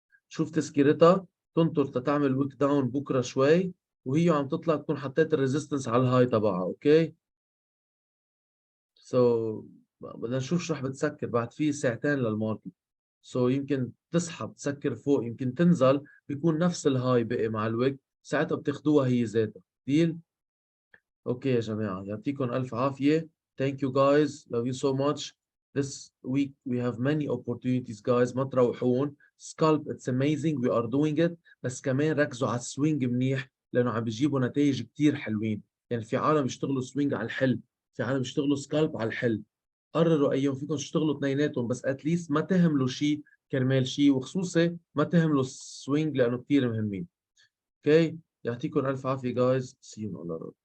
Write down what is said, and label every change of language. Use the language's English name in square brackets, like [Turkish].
[Arabic] شوف تسكيرتها تنطر تتعمل ويك داون بكره شوي وهي عم تطلع تكون حطيت الريزيستنس على الهاي تبعها. اوكي بدنا نشوف شو رح بتسكر بعد في ساعتين للماركت. يمكن تسحب تسكر فوق، يمكن تنزل بيكون نفس الهاي بقي مع الويك، ساعتها بتاخدوها هي ذاتها. ديل. اوكي يا جماعه، يعطيكم الف عافيه. [English] Thank you guys, love you so much. This week we have many opportunities guys. [Arabic] ما تروحون. [English] Scalp it's amazing we are doing it. [Arabic] بس كمان ركزوا على السوينج منيح لأنه عم بيجيبوا نتائج كتير حلوين. يعني في عالم بيشتغلوا سوينج على الحل، في عالم بيشتغلوا سكالب على الحل. قرروا أيهم فيكم تشتغلوا اثنيناتهم، بس اتليست ما تهملوا شيء كرمال شيء، وخصوصي ما تهملوا السوينج لأنه كتير مهمين. اوكي، يعطيكم ألف عافية guys. [English] See you on the road.